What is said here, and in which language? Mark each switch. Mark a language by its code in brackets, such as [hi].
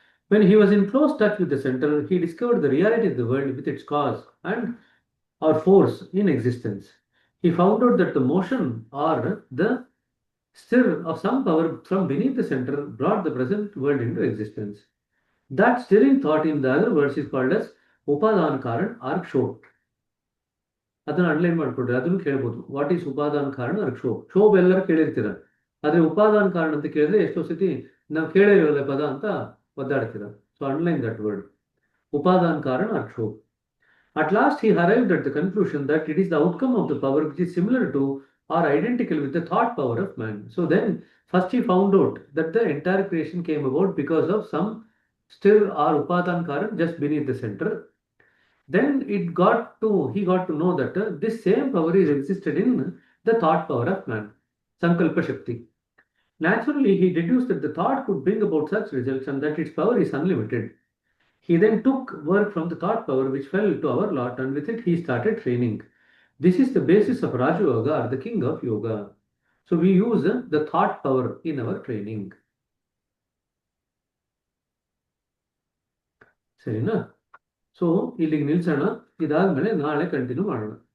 [en] When he was in close touch with the center, he discovered the reality of the world with its cause and or force in existence. He found out that the motion or the stir of some power from beneath the center brought the present world into existence. That stirring thought, in the other words, is called as Upadan Karan or Kshop. [kn] ಅದನ್ನು underline ಮಾಡ್ಕೊಡ್ರಿ, ಅದನ್ನು ಕೇಳ್ಬೋದು. [en] what is [kn] ಉಪಾದಾನ ಕಾರಣ or ಕ್ಷೋಭ್? ಕ್ಷೋಭ್ ಎಲ್ಲರೂ ಕೇಳಿರ್ತೀರ, ಆದರೆ ಉಪಾದಾನ ಕಾರಣ ಅಂತ ಕೇಳಿದ್ರೆ ಎಷ್ಟೋ ಸತಿ ನಾವು ಕೇಳೇ ಇರೋಲ್ಲ ಪದ ಅಂತ ಒದ್ದಾಡ್ತೀರ. [en] So underline that word, ಉಪಾದಾನ ಕಾರಣ or ಕ್ಷೋಭ್. At last, he arrived at the conclusion that it is the outcome of the power which is similar to or identical with the thought power of man. So then, first he found out that the entire creation came about because of some stir or upadan karan just beneath the center. Then he got to know that this same power is existed in the thought power of man, Sankalpa Shakti. Naturally, he deduced that the thought could bring about such results and that its power is unlimited. He then took work from the thought power which fell to our lot, and with it he started training. This is the basis of Raja Yoga, or the king of yoga. So we use the thought power in our training. [kn] ಸರಿನಾ? So ಇಲ್ಲಿಗೆ ನಿಲ್ಸೋಣ, ಇದಾದ್ಮೇಲೆ ನಾಳೆ continue ಮಾಡೋಣ.